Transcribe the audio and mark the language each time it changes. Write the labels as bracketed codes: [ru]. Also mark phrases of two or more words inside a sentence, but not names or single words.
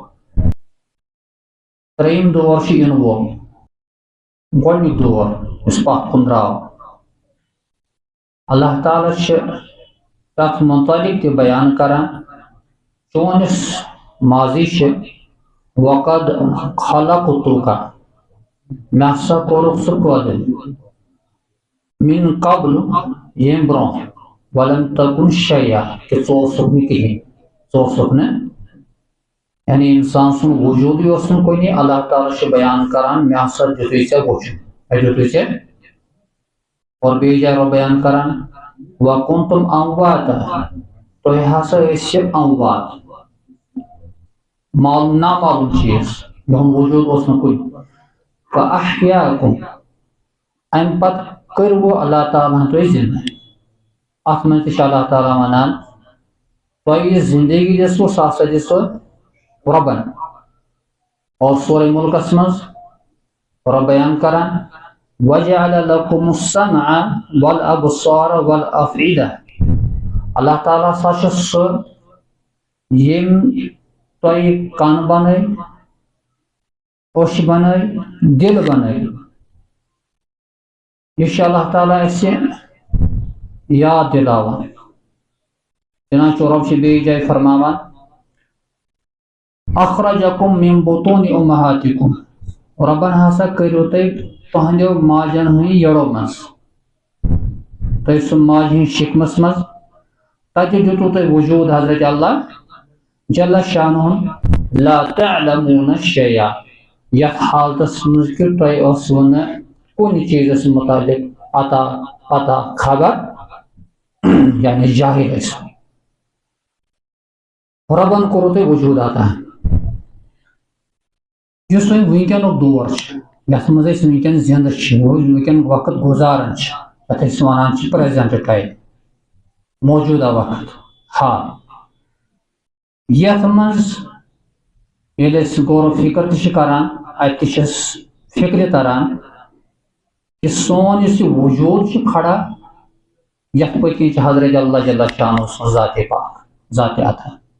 [ks] تریم دور چھ ین وول گۄڈنیُک دور یُس پتھ کُن درٛاو. اللہ تعالیٰ چھِ تتھ متعلق تہِ بیان کران چون یُس ماضی چھِ [ar] وقد خلقتک [ks] مےٚ ہسا کوٚرُکھ ژٕ پٲدٕ [ar] من قبل [ks] ییٚمہِ برونٛہہ [ar] ولم تکن شیئا [ks] کہ ژٕ اوسُکھ نہٕ کِہیٖنۍ، ژٕ اوسُکھ نہٕ یعنی انسان سُنٛد وجوٗدٕے اوس نہٕ کُنہِ. اللہ تعالیٰ چھُ بیان کران مےٚ ہسا دِتُے ژےٚ وُچھُن، مےٚ دِتُے ژےٚ. اور بیٚیہِ جایہِ رۄب بیان کران [ar] وکنتم امواتا [ks] تُہۍ ہسا ٲسِو اموات، معلوم نامعلوم چیٖز یِہُنٛد وجوٗد اوس نہٕ کُنہِ. فاحیاکم امہِ پتہٕ کٔرۍوٕ اللہ تعالیٰ ہن تُہۍ زندٕ. اتھ منٛز تہِ چھُ اللہ تعالیٰ ونان تۄہہِ یہِ زندگی دِژوٕ سۄ ہسا دِژوٕ رۄبن. اور سورہ ملکس منٛز رۄب بیان کران [ar] وجعل لکم السمع والابصار والافئدہ. [ks] اللہ تعالیٰ ہسا چھُ سُہ ییٚمۍ تۄہہِ کن بنٲے، أچھ بنٲے، دل بنٲے. یہ چھُ اللہ تعالیٰ اسہِ یاد دلاوان. چنانچہ رۄب چھُ بیٚیہِ جایہِ فرماوان [ar] اخرجکم من بطون امہاتکم [ks] رۄبن ہسا کٔرِو تُہۍ تُہنٛدیو ماجن ہٕنٛدۍ یٔڑو منٛز، تُہۍ سُہ ماجہِ ہٕنٛدۍ شکمس منٛز تتہِ دِتوٕ تۄہہِ وجوٗد حضرت اللہ جل شانہ [ar] لا تعلمون شیئا [ks] یتھ حالتس منٛز کہ تۄہہِ ٲسوٕ نہٕ کُنہِ چیٖزس متعلق عطا پتہ خبر یعنی جاہل ٲسِو. رۄبن کوٚرُو تۄہہِ وجوٗد عطا. یُس وۄنۍ ونکیٚنُک دور چھُ یتھ منٛز أسۍ ونکیٚن زندٕ چھِ ونکیٚن وقت گُزاران چھِ یتھ أسۍ ونان چھِ [en] present time [ks] موجودہ وقت حال، یتھ منٛز ییٚلہِ أسۍ غور و فکر تہِ چھِ کران اتہِ تہِ چھِ أسۍ فکرِ تران کہ سون یُس یہِ وجوٗد چھُ کھڑا یتھ پٔتۍ کِنۍ چھِ حضرت اللہ جل شانہ سُنٛد ذاتِ پاک ذاتِ عطا.